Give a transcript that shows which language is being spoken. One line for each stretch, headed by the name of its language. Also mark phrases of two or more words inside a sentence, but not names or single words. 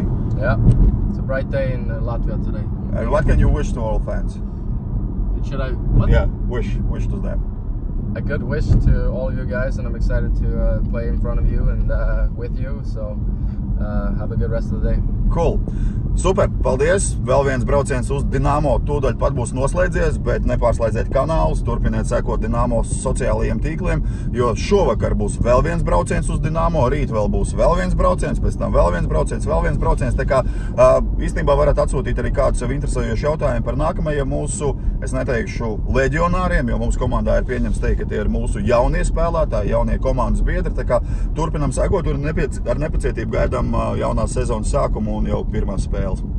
English: Yeah, it's a bright day in Latvia today. What can you wish to all fans? Should I? What? Yeah, wish to them. A good wish to all of you guys, and I'm excited to play in front of you and with you. So have a good rest of the day. Cool. Super,
Latvian: paldies! Vēl viens brauciens uz Dinamo tūdaļ pat būs noslēdzies, bet nepārslēdziet kanālus, turpiniet sekot Dinamo sociālajiem tīkliem, jo šovakar būs vēl viens brauciens uz Dinamo, rīt vēl būs vēl viens brauciens, pēc tam vēl viens brauciens, tā kā īstenībā varat atsūtīt arī kādu sev interesējošu jautājumu par nākamajiem mūsu, es neteikšu leģionāriem, jo mums komandā ir pieņems teikt, ka tie ir mūsu jaunie spēlētāji, jaunie komandas biedri, tā kā turpinam sekot un ar nepacietību gaidām jaunās sezonas sākumu un jau pirmās spēles.